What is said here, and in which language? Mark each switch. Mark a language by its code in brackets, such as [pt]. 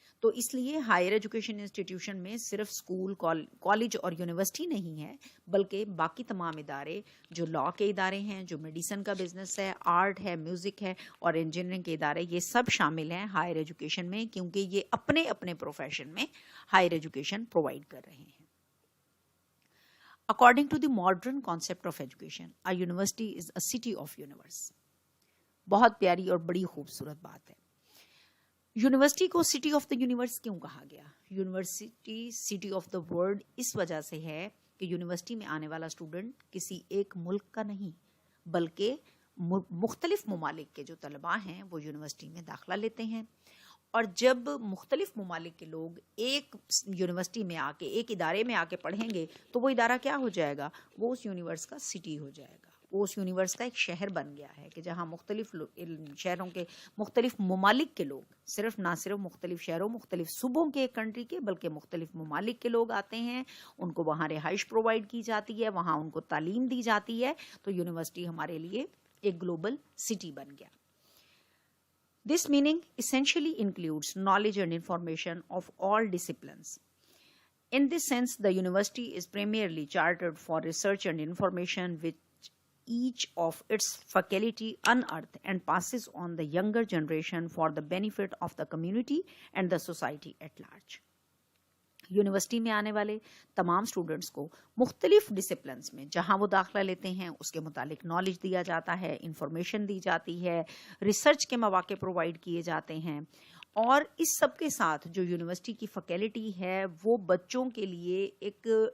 [ur] تو اس لیے higher education institution میں صرف اسکول، کالج اور یونیورسٹی نہیں ہے، بلکہ باقی تمام ادارے جو لا کے ادارے ہیں، جو میڈیسن کا بزنس ہے، آرٹ ہے، میوزک ہے اور انجینئرنگ کے ادارے، یہ سب شامل ہیں ہائر ایجوکیشن میں، کیونکہ یہ اپنے اپنے پروفیشن میں ہائر ایجوکیشن پرووائڈ کر رہے ہیں. [en] According to the modern concept of education, a university is a city of universe. [ur] بہت پیاری اور بڑی خوبصورت بات ہے. یونیورسٹی کو سٹی آف دا یونیورس کیوں کہا گیا؟ University city of the world اس وجہ سے ہے کہ یونیورسٹی میں آنے والا اسٹوڈنٹ کسی ایک ملک کا نہیں بلکہ مختلف ممالک کے جو طلباء ہیں وہ یونیورسٹی میں داخلہ لیتے ہیں، اور جب مختلف ممالک کے لوگ ایک یونیورسٹی میں آ کے ایک ادارے میں آ کے پڑھیں گے تو وہ ادارہ کیا ہو جائے گا؟ وہ اس یونیورس کا سٹی ہو جائے گا، وہ اس یونیورس کا ایک شہر بن گیا ہے کہ جہاں مختلف شہروں کے مختلف ممالک کے لوگ، نہ صرف مختلف شہروں مختلف صوبوں کے کنٹری کے بلکہ مختلف ممالک کے لوگ آتے ہیں، ان کو وہاں رہائش پرووائڈ کی جاتی ہے، وہاں ان کو تعلیم دی جاتی ہے، تو یونیورسٹی ہمارے لیے ایک گلوبل سٹی بن گیا۔ [en] This meaning essentially includes knowledge and information of all disciplines. In this sense, the university is primarily chartered for research and information which each of its faculty unearth and passes on the younger generation for the benefit of the community and the society at large. [ur] University میں آنے والے تمام students کو مختلف disciplines میں جہاں وہ داخلہ لیتے ہیں اس کے متعلق نالج دیا جاتا ہے، انفارمیشن دی جاتی ہے، ریسرچ کے مواقع پرووائڈ کیے جاتے ہیں، اور اس سب کے ساتھ جو یونیورسٹی کی فیکلٹی ہے وہ بچوں کے لیے ایک